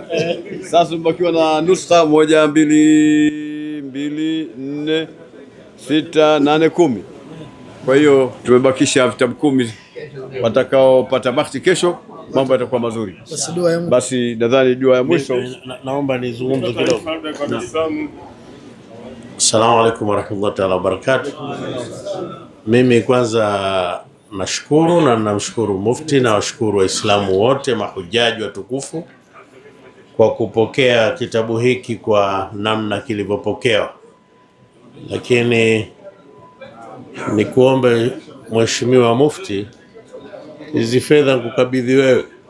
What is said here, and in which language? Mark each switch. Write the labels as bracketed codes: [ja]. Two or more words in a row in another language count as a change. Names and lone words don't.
[sw] Sasa mbakiwa na nuskha 1 2 2 4 6 8 10. Kwa hiyo tumebakisha vitabu 10. Watakaopata bahati kesho mambo yatakuwa mazuri. Basi nadhani dua ya mwisho naomba nizungumze kidogo. [ar] السلام عليكم ورحمة الله تعالى وبركاته. [sw] Mimi kwanza nashukuru na namshukuru Mufti na washukuru Waislamu wote mahujaji watukufu kwa kupokea kitabu hiki kwa namna kilivyopokewa. Lakini nikuombe Mheshimiwa Mufti, hizi fedha nikukabidhi wewe.